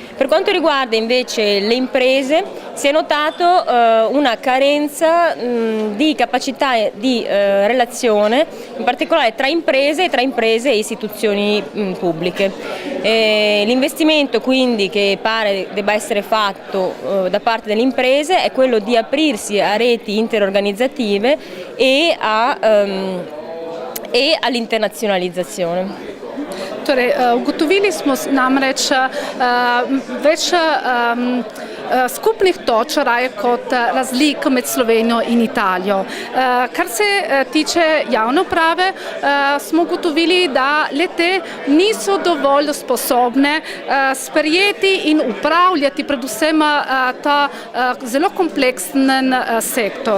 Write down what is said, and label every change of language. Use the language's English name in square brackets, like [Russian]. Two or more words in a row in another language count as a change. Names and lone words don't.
[Italian] Per quanto riguarda invece le imprese si è notato una carenza di capacità di relazione, in particolare tra imprese e istituzioni pubbliche. L'investimento quindi che pare debba essere fatto da parte delle imprese è quello di aprirsi a reti interorganizzative e all'internazionalizzazione. [Slovenian] Torej, ugotovili smo namreč več skupnih točk raje kot razlik med Slovenijo in Italijo. Kar se tiče javne uprave, smo ugotovili, da le-te niso dovolj sposobne sprejeti in upravljati predvsem ta zelo kompleksen sektor.